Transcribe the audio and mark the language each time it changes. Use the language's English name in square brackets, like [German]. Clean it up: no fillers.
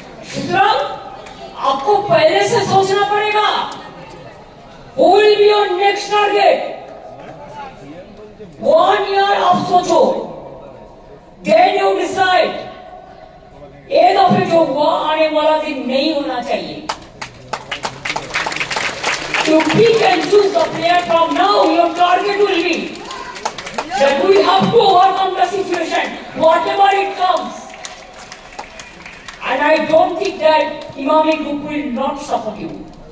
[Bangla] সুতরাং [Hindi] आपको पहले से सोचना पड़ेगा [English] who will be your next target। 1 year [Hindi] आप सोचो, [English] then you decide। [Hindi] एक दफे जो हुआ आने वाला दिन नहीं होना चाहिए। [English] You pick and choose the player from now, your target will be that we have to overcome the situation whatever it comes। And I don't think that Imami Group will not support you।